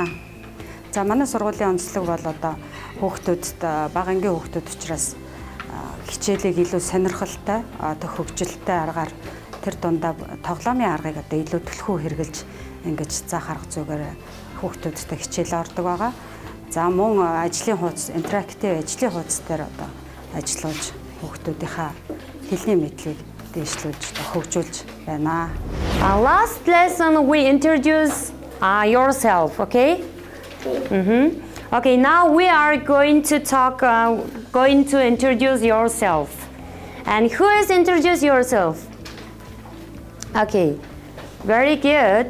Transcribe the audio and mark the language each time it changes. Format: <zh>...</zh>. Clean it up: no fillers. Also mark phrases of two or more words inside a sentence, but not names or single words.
<mn>За манай сургуулийн онцлог бол одоо хүүхдүүдэд бага ангийн хүүхдүүд учраас хичээлийг илүү сонирхолтой, одоо хөгжилтэй аргаар тэр дундаа тоглоомын аргыг одоо илүү төлхөө хэрэгжилж ингэж заах арга зүгээр хүүхдүүдтэй хичээлээ ордог байгаа. За мөн ажлын хуудас, интерактив ажлын хуудас дээр одоо ажиллаж хүүхдүүдийнхаа хэлний мэдлэгийг дэвшлүүлж хөгжүүлж байна.</mn> <en>Last lesson we introduce yourself, okay? Okay, now we are going to introduce yourself. And who is introduce yourself? Okay, very good.</en>